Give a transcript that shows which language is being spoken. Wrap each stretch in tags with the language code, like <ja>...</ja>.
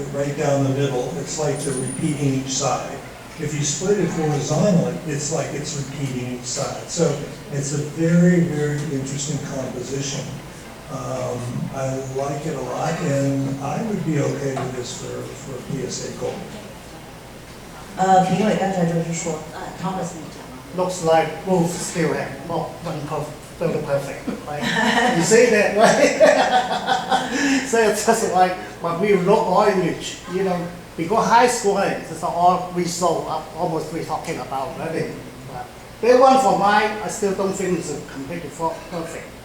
<en>right down the middle, it's like they're repeating each side. If you split it horizontally, it's like it's repeating each side. So it's a very, very interesting composition. I like it a lot, and I would be okay with this for PSA Gold.</en> <zh>评委刚才就是说，Thomas 你讲。</zh> <en>Looks like both still have not one perfect, right? You say that, right? So it's just like when we look our image, you know, because high scoring is all we saw, almost we're talking about already. But the one for mine, I still don't think it's completely perfect.</en>